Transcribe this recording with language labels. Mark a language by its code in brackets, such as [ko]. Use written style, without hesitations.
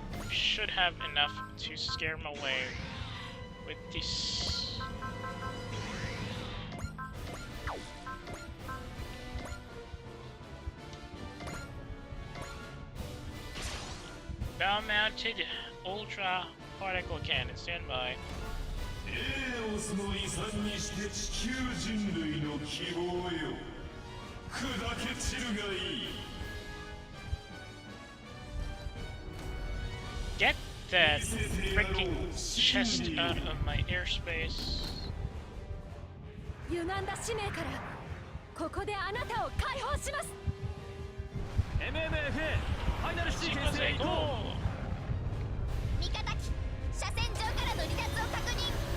[en] Should have enough to scare him away with this. Bow-mounted ultra particle cannon, stand by. [ja] エーオスの遺産にして地球人類の希望よ砕け散るがいい [en] Get that freaking chest out of my airspace. [ja] 歪んだ使命からここであなたを解放します MMFA ファイナルシーケンスへ行こ [en] Go! [ja] 味方機車線上からの離脱を確認